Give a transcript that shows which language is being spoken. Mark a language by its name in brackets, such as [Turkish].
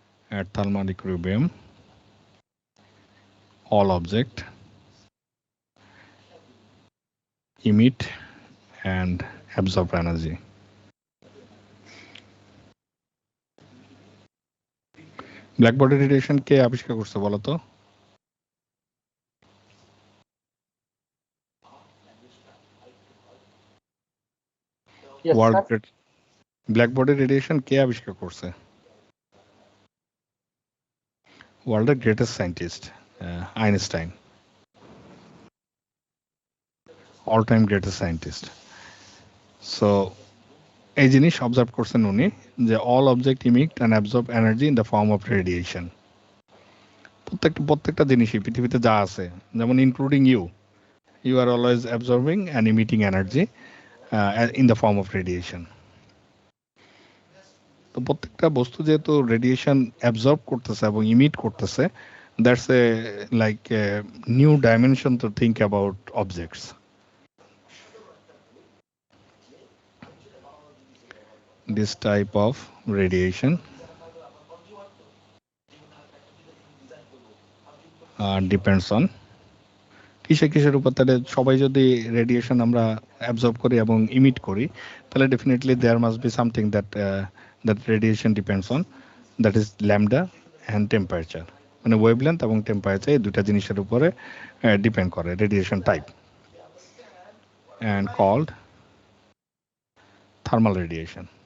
[English] At thermal equilibrium all object emit and absorb energy. [Bangla] Black body radiation কে আবিষ্কার করছে বলো তো? [English] Yes, world sir. [Bangla] Black body radiation কে আবিষ্কার করছে? [English] ওয়ার্ল্ডের greatest scientist Einstein, all time greatest scientist. So [Bangla] এই জিনিস অবজার্ভ করছেন উনি, [English] যে all object emit and absorb energy in the form of radiation. [Bangla] প্রত্যেকটা জিনিসই পৃথিবীতে যা আছে, যেমন [English] Including you are always absorbing and emitting energy in the form of radiation. [Bangla] তো প্রত্যেকটা বস্তু যেহেতু রেডিয়েশন অ্যাবজর্ব করতেছে এবং ইমিট করতেছে, [English] That's a like new dimension to think about objects. This type of radiation depends on [Bangla] কিসের উপর। তাহলে সবাই যদি রেডিয়েশন আমরা অ্যাবজর্ব করি এবং ইমিট করি, তাহলে [English] Definitely there must be something that radiation depends on, that is lambda and temperature. [Bangla] মানে ওয়েভলেন্থ এবং টেম্পারেচার এই দুটা জিনিসের উপরে ডিপেন্ড করে radiation type, [English] And called thermal radiation.